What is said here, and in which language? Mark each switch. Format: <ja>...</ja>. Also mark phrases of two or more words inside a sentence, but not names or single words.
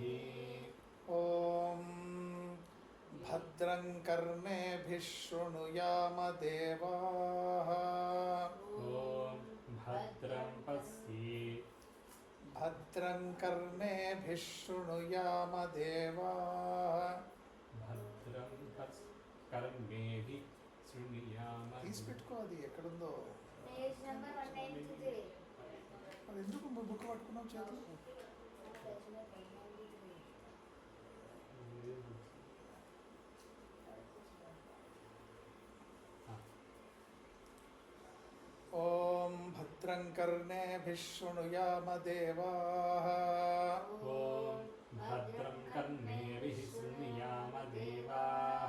<sa>ॐ भद्रं कर्णेभिः शृणुयाम देवाः ॐ भद्रं भद्रं कर्णेभिः शृणुयाम देवाः भद्रं कर्णेभिः शृणुयाम</sa> <te>తీసి పెట్టుకో అది ఎక్కడుందో</te> <en>page number 193</en> <te>అది ఎందుకు బుక్ పట్టుకున్నావు చేతులు</te> <sa>ॐ भद्रं कर्णेभिः शृणुयाम देवाः ॐ भद्रं कर्णेभिः शृणुयाम देवाः</sa>